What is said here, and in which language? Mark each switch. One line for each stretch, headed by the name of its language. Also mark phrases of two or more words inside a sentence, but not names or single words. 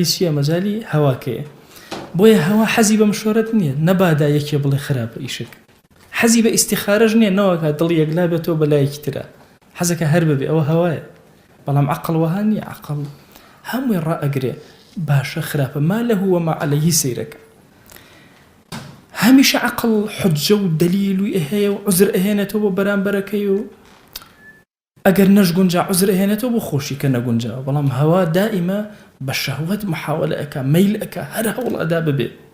Central Kurdish: چییە مەجالی هەواکەیە بۆیە هەوا حەزی بە مشۆرەت نییە نەبادا یەکێ بڵێ خراپە ئیشک حەزی بە ئیستیخارەش نییە نەوەکە دڵی یەکلا بێتەوە بەلایەکی ترە حەزەکە هەر ببێ ئەوە هەوایە بەڵام عەقڵ وەها نییە عەقڵ هەمووی ڕائەگرێ باشە خراپە
Arabic: ما لەه وما عەلەیهی
Central Kurdish: سەیرەکە هەمیشە عەقڵ حوجە و دەلیل هەیە و عوزر ئەهێنێتەوە بۆ بەرامبەرەکەی و ئەگەر نەشگونجا عوزر ئەهێنێتەوە بۆ خۆشی کە نەگونجاوە بەڵام هەوا دائیمە بە شەهوەت محاولە ئەکا مەیل ئەکا هەر هەوڵ ئەدا ببێ